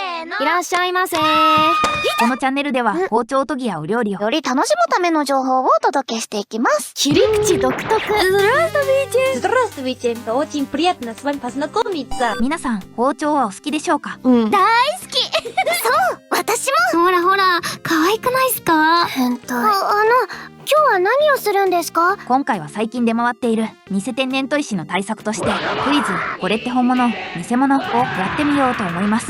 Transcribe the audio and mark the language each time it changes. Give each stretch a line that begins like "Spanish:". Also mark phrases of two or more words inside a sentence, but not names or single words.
Japanese: いらっしゃいませ。このチャンネルでは包丁研ぎやお料理をより楽しむための情報をお届けしていきます。切り口独特。
Russian: Здравствуйте, это очень приятно с вами познакомиться.
Japanese: 皆さん包丁はお好きでしょうか？うん。大好きそう私もほらほら、可愛くないっすか？変態。今日は何をするんですか？今回は最近出回っている偽天然砥石の対策としてクイズこれって本物偽物をやってみようと思います。